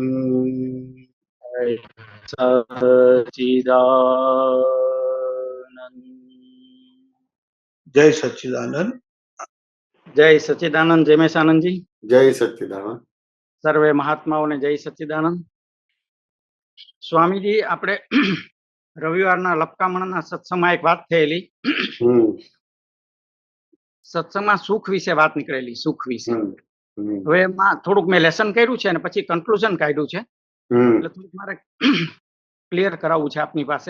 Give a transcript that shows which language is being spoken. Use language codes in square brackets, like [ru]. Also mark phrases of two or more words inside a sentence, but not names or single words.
[hi] जय सच्चिदानंद। जय सच्चिदानंद। जय सच्चिदानंद। जयमेशानंद जी। जय सच्चिदानंद। सर्वे महात्माओं ने जय सच्चिदानंद। [gu] स्वामीजी આપણે રવિવારના લપકામણના સત્સંગમાં એક વાત થયેલી. સત્સંગમાં સુખ વિશે વાત નીકળેલી. સુખ વિશે હવે એમાં થોડુંક મેં લેસન કર્યું છે અને પછી કન્ક્લુઝન કાઢ્યું છે, એટલે થોડુંક મારે ક્લિયર કરાવવું છે આપની પાસે.